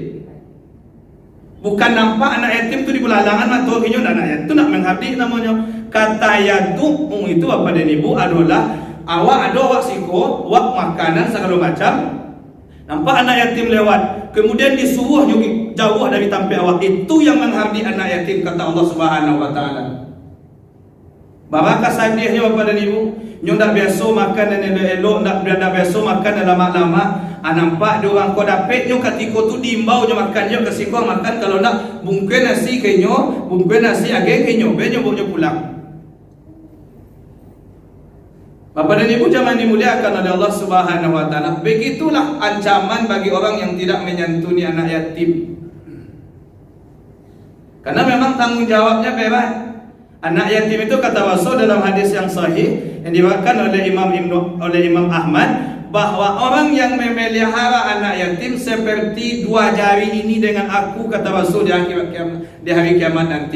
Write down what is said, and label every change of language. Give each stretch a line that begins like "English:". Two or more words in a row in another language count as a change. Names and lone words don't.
Indonesian: Bukan nampak anak yatim tu di belalangan atau kinyo anak yatim tu nak menghardik namanya. Kata yad'u itu Bapak dan Ibu adalah awak ada awak siko, awak makanan segala macam. Nampak anak yatim lewat, kemudian disuruh jauh dari tampi awak. Itu yang menghardik anak yatim, kata
Arabic: الله سبحانه وتعالى.
Minangkabau: Barakah sadihnya Bapak dan Ibu, nyo ndak biasa makan dan elok-elok, ndak biasa makan dan lama-lama. Nampak dia orang ko dapat nyo ketika tu diimbau nyo makan nyo kasi ko makan, kalau nak bungkus nasi ke nyo, bungkus nasi age ke nyo, be nyo bawa pulang.
Indonesian: Bapak dan Ibu jamaah dimuliakan oleh
Arabic: الله سبحانه وتعالى.
Indonesian: Begitulah ancaman bagi orang yang tidak menyantuni anak yatim. Karena memang tanggung jawabnya berat. Anak yatim itu kata Rasul dalam hadis yang sahih yang diriwayatkan oleh Imam Ahmad, bahwa orang yang memelihara anak yatim seperti dua jari ini dengan aku, kata Rasul, di hari kiamat nanti.